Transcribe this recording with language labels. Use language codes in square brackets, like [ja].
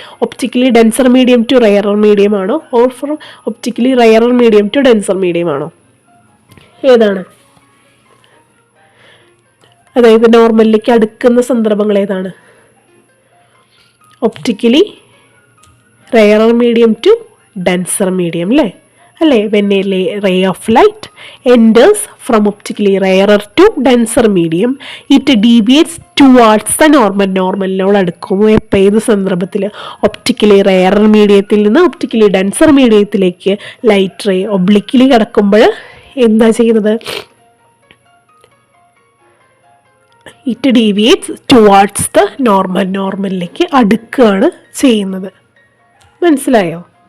[en] optically denser medium to rarer medium [ml] ആണോ, [en] or from optically rarer medium to denser medium [ml] ആണോ? ഏതാണ്? അതായത് നോർമലിലേക്ക് അടുക്കുന്ന സന്ദർഭങ്ങൾ ഏതാണ്? [en] optically rarer medium to denser medium [ml] അല്ലേ? [en] When a ray of light enters from optically rarer to denser medium, it deviates towards the normal. [ml] നോർമലിനോട് അടുക്കുമോ എപ്പോൾ? ഏത് സന്ദർഭത്തിൽ? ഒപ്റ്റിക്കലി റെയറർ മീഡിയത്തിൽ നിന്ന് optically denser മീഡിയത്തിലേക്ക് light ray obliquely കിടക്കുമ്പോൾ എന്താ ചെയ്യുന്നത്? [en] It deviates towards the normal. [ml] നോർമലിലേക്ക് അടുക്കുകയാണ് ചെയ്യുന്നത്. മനസ്സിലായോ?